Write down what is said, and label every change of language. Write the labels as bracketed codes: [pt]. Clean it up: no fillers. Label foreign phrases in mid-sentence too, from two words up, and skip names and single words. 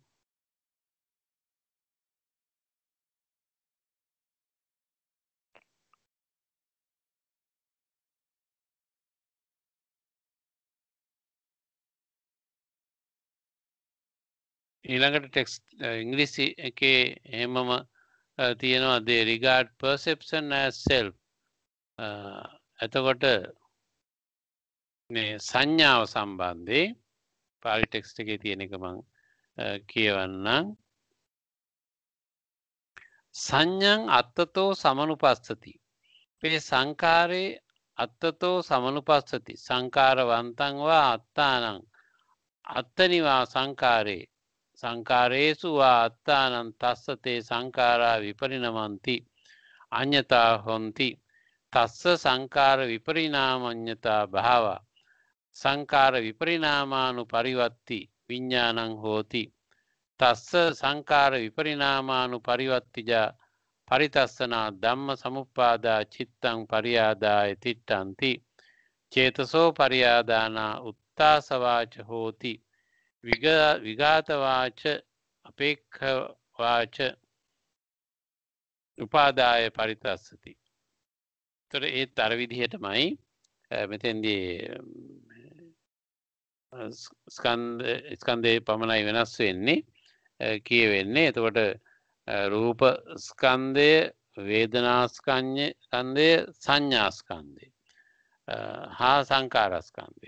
[si] ඊළඟට ටෙක්ස්ට් ඉංග්‍රීසි එකේ එහෙමම තියෙනවා [en] they regard perception as self. [si] එතකොට මේ සංඥාව සම්බන්ධයෙන් පාලි ටෙක්ස්ට් එකේ තියෙන එක මම කියවන්නම්. [pi] සංඥං අත්තතෝ සමනුපස්සති. මේ සංකාරේ අත්තතෝ සමනුපස්සති. සංකාරවන්තං වා අත්තානං අත්තනිවා සංකාරේ සංකාරේසු වා අත්තානං තස්සතේ සංකාරා විපරිණමಂತಿ අඤ්ඤතා හොಂತಿ තස්ස සංකාර විපරිණාමඤ්ඤතා භාව සංකාර විපරිණාමානුපරිවත්ති විඥානං හෝති තස්ස සංකාර විපරිණාමානුපරිවත්තිජා පරිතස්සනා ධම්ම සමුප්පාදා චිත්තං පරියාදාය තිට්ඨಂತಿ චේතසෝ පරියාදානා උත්තාසවාච හෝති විගාතවාච අපේක්ඛවාච උපාදාය පරිතස්සති. [si] ඒතර ඒත් අර විදිහටමයි මෙතෙන්දී ස්කන්ධේ පමණයි වෙනස් වෙන්නේ කියවෙන්නේ. එතකොට රූප ස්කන්ධය, වේදනා ස්කන්ධය, සංඥා ස්කන්ධය හා සංකාර ස්කන්ධය.